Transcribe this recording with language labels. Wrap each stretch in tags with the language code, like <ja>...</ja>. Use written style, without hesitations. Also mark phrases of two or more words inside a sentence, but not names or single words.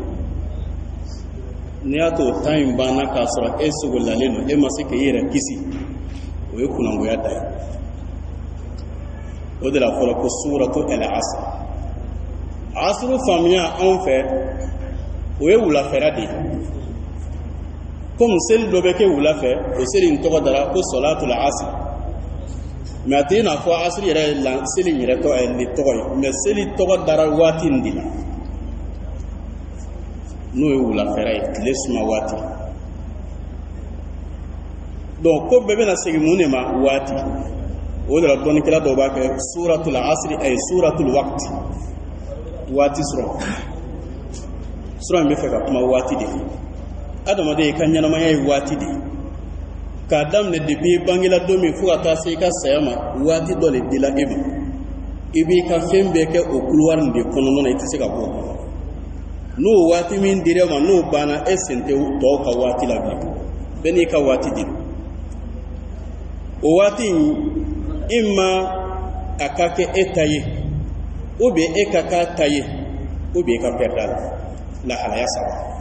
<bm>n'i y'a to o temps in banna k'a sɔrɔ e sogolalen don e ma se k'i yɛrɛ kisi o ye kunangoya da ye o de la fɔlɔ ko suratu al-Asr asru faamuya anw fɛ o ye wulafɛla de ye comme seli dɔ bɛ kɛ wula fɛ o seli in tɔgɔ dara ko solatul asr mais a tɛ i n'a fɔ asiri yɛrɛ ye seli in yɛrɛ tɔgɔ ye mais seli tɔgɔ dara waati in de la n'o ye wulafɛla ye tile suma waati donc ko bɛɛ bɛna segin mun de ma waati o de la dɔnnikɛla dɔw b'a kɛ suratul asri ay suratul waqti waati sɔrɔ sura in bɛ fɛ ka kuma waati de adamaden i ka ɲɛnamaya ye waati de k'a daminɛ depuis bangela don min fo ka taa se i ka saya ma waati dɔ de dila e ma i b'i ka fɛn bɛɛ kɛ o couloir nin de kɔnɔna na i tɛ se ka bɔ o kɔnɔ n'o waati min dir'e ma n'o banna e sen tɛ tɔw ka waati la bilen bɛɛ n'i ka waati de don o waati in imma a ka kɛ e ta ye</bm> <fr>ou bien</fr> <bm>e ka k'a ta ye</bm> <fr>ou bien</fr> <bm>i ka perdre a la lahalaya saba</bm>